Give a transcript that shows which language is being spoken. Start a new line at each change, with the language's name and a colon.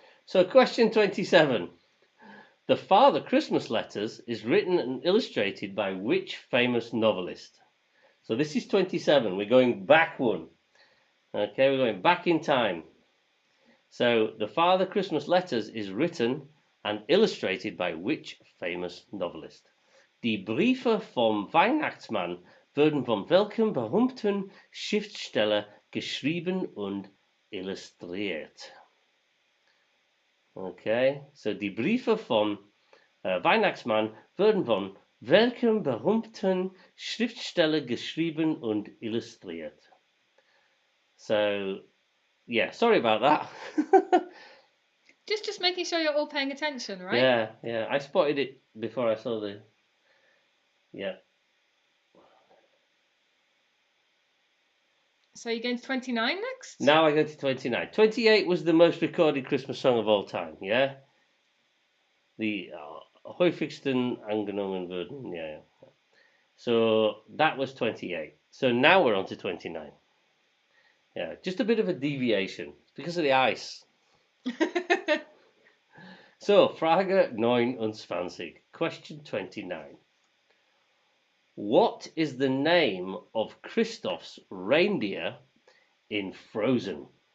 English: So, question 27. The Father Christmas Letters is written and illustrated by which famous novelist? So this is 27. We're going back one. Okay, we're going back in time. So the Father Christmas Letters is written and illustrated by which famous novelist?
German: Die Briefe vom Weihnachtsmann wurden von welchem berühmten Schriftsteller geschrieben und illustriert? Okay, so die Briefe vom Weihnachtsmann wurden von welchem berühmten Schriftsteller geschrieben und illustriert?
English: So, yeah, sorry about that. Just making sure you're all paying attention, right? Yeah, I spotted it before I saw the. Yeah. So you're going to 29 next? Now I go to 29. 28 was the most recorded Christmas song of all time, yeah?
German: The häufigsten angenommen wurden, yeah.
English: So that was 28. So now we're on to 29. Yeah, just a bit of a deviation. It's because of the ice. So,
German: Frage 29.
English: Question 29. What is the name of Christoph's reindeer in Frozen?